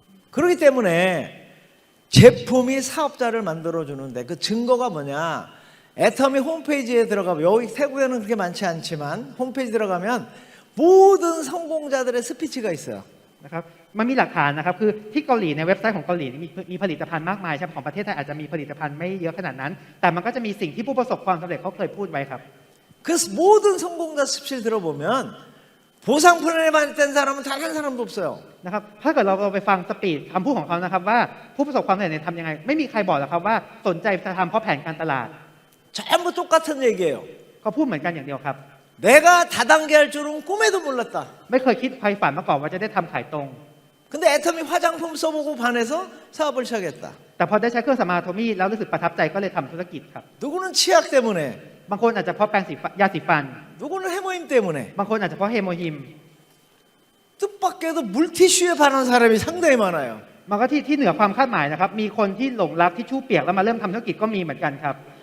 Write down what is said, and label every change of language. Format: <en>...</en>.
<ko>그렇기 때문에 제품이 사업자를 만들어주는데 그 증거가 뭐냐? 애터미 홈페이지에 들어가면 여기 태국에는 그렇게 많지 않지만 홈페이지 들어가면 모든 성공자들의 스피치가 있어요.</ko> <th>นะครับมันมีหลักฐานนะครับคือที่เกาหลีในเว็บไซต์ของเกาหลีมีผลิตภัณฑ์มากมายใช่ไหมของประเทศไทยอาจจะมีผลิตภัณฑ์ไม่เยอะขนาดนั้น แต่มันก็จะมีสิ่งที่ผู้ประสบความสำเร็จเขาเคยพูดไว้ครับ</th> <ko>그래서 모든 성공자 스피치를 들어보면 보상 플랜에 반대된 사람은 단 한 사람도 없어요.</ko> <th>นะครับถ้าเกิดเราไปฟังสปีดคำพูดของเขานะครับว่าผู้ประสบความสำเร็จเนี่ยทำยังไงไม่มีใครบอกหรอกครับว่าสนใจจะทำเพราะแผนการตลาด</th> <ko>전부 똑같은 얘기예요.</ko> <th>เขาพูดเหมือนกันอย่างเดียวครับ</th> <ko>내가 다단계 할 줄은 꿈에도 몰랐다.</ko> <th>ไม่เคยคิดใครฝันมาก่อนว่าจะได้ทำขายตรง</th> <ko>근데 애터미 화장품 써보고 반해서 사업을 시작했다.</ko> <th>แต่พอได้ใช้เครื่องสำอางโทมี่แล้วรู้สึกประทับใจก็เลยทำธุรกิจครับ</th> <ko>누구는 치약 때문에,</ko> <th>บางคนอาจจะเพราะแปรงสีฟันยาสีฟัน</th> <ko>누구는 해모임 때문에,</ko> <th>บางคนอาจจะเพราะเฮโมฮิม</th> <ko>뜻밖에도 물티슈에 반한 사람이 상당히 많아요.</ko> <th>มันก็ที่เหนือความคาดหมายนะครับมีคนที่หลงรักที่ชู่เปียกแล้วมาเริ่มทำธุรกิจก็มีเหมือนกันครับ</th>